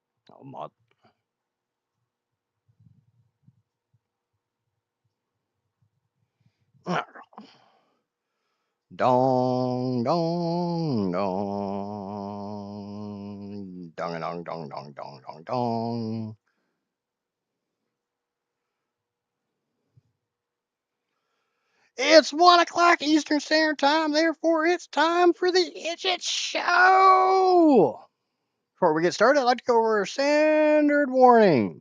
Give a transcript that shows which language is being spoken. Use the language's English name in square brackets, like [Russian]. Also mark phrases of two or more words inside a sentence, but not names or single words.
[English] Oh, mod. Dong, dong, dong. Dong, dong, dong, dong, dong, dong, dong. It's 1 o'clock Eastern Standard Time, therefore it's time for the Idjit Show! Before we get started, I'd like to go over a standard warning.